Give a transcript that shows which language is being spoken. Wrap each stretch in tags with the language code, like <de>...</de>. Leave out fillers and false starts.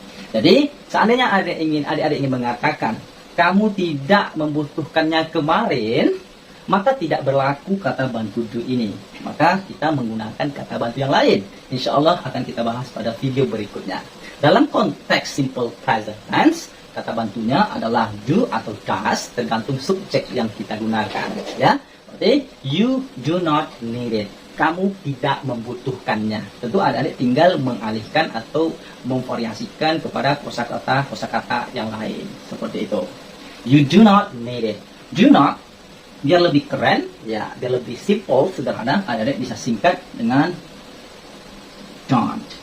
<id>Jadi, seandainya adik-adik ingin mengatakan, kamu tidak membutuhkannya kemarin, maka tidak berlaku kata bantu do ini. Maka kita menggunakan kata bantu yang lain. Insya Allah akan kita bahas pada video berikutnya. Dalam konteks simple present tense, kata bantunya adalah do atau does, tergantung subjek yang kita gunakan. Ya, berarti</id> <en>you do not need it.</en> <id>Kamu tidak membutuhkannya. Tentu adik-adik tinggal mengalihkan atau memvariasikan kepada kosakata yang lain. Seperti itu.</id> <en>You do not need it.</en> <id>Do not, biar lebih keren, ya, biar lebih simple, sederhana, adik-adik bisa singkat dengan don't.</id>